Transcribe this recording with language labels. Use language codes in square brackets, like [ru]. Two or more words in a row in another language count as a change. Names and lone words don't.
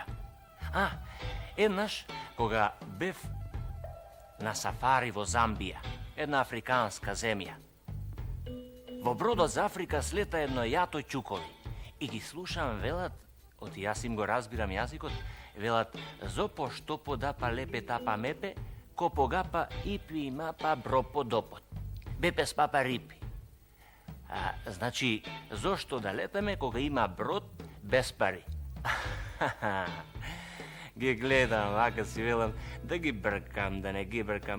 [mk] Еднаш, кога бев на сафари во Замбија, една африканска земја. Во бродот за Африка слета едно јато ќукови и ги слушам велат, оти јас им го разбирам јазикот, велат зопо штопо дапа лепе тапа мепе, копогапа ипи мапа бропо допот. Бепе спапа рипи. Значи, зошто да летаме кога има брод без пари? Ги гледам, вака си велам, да ги бркам, да не ги бркам.